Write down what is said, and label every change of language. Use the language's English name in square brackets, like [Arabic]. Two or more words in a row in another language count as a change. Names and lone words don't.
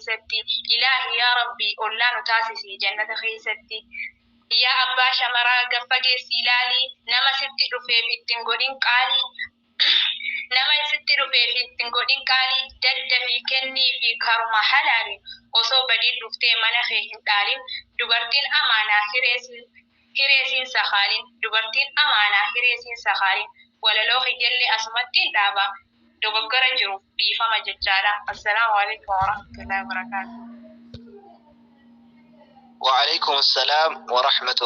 [Oromo] keessatti yaa abbaa shamaraa gaffa geessi ilaalii nama sitti dhufeef ittiin godhin qaalii daddafii kennii fi karuma halaali osoo badii dhuftee mana kee hin dhaalin dubartiin amaanaa hireesiin sakaalin walaloo hiyyalle asumattiin dhaaba dogoggora jiruuf dhiifama jechaadha. [Arabic] السلام عليكم ورحمة الله وبركاته. وعليكم السلام ورحمة الله